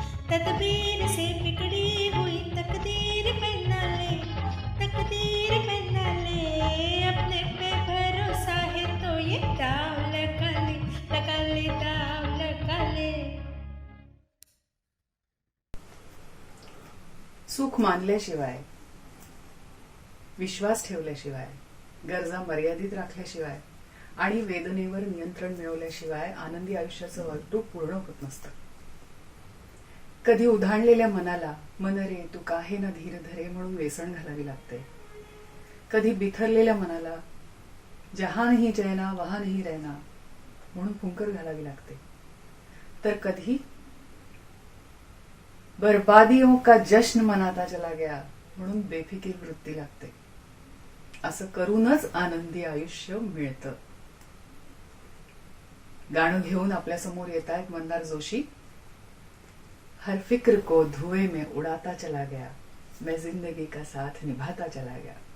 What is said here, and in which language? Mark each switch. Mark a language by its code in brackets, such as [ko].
[hi] तदबीर से बिगड़ी हुई तकदीर बना ले, तकदीर बना ले, अपने पे भरोसा है तो ये दाव लगा ले, लगा ले, दाव लगा ले. [mr] सुख मानल्याशिवाय, विश्वास ठेवल्याशिवाय, गरजा मर्यादित राखल्याशिवाय आणि वेदनेवर नियंत्रण मिळवल्याशिवाय आनंदी आयुष्याचं वाटूक पूर्ण होत नसतं. कधी उधाणलेल्या मनाला [hi] मन रे तू काहे ना धीर धरे [mr] म्हणून वेसण घालावी लागते. कधी बिथरलेल्या मनाला [hi] जहां नहीं चैना वहां नहीं रहना [mr] म्हणून फुंकर घालावी लागते. तर कधी [hi] बर्बादियों का जश्न मनाता चला गया [mr] म्हणून बेफिकीर वृत्ती लागते. असं करूनच आनंदी आयुष्य मिळतं. गाणं घेऊन आपल्या समोर येत आहेत मंदार जोशी. [hi] हर फिक्र को धुएं में उड़ाता चला गया, मैं जिंदगी का साथ निभाता चला गया.